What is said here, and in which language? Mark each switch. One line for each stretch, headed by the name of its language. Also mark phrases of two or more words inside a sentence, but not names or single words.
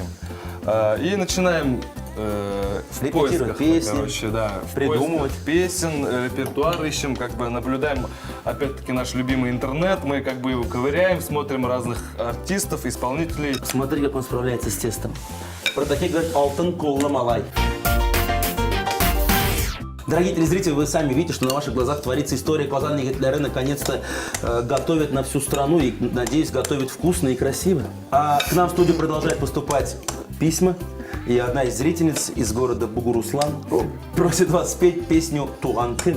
Russian: И начинаем в Репетировать поисках, песни, короче, да, в придумывать. поисках песен, репертуар ищем, как бы наблюдаем, опять-таки, наш любимый интернет, мы как бы его ковыряем, смотрим разных артистов, исполнителей. Смотри, как он справляется с тестом. Про таких говорят
Tatar: «алтын колна малай».
Russian: Дорогие телезрители, вы сами видите, что на ваших глазах творится история. Казан Егитлеры наконец-то готовят на всю страну и, надеюсь, готовят вкусно и красиво. А к нам в студию продолжают поступать письма. И одна из зрительниц из города Бугуруслан просит вас спеть песню «Туган-кын».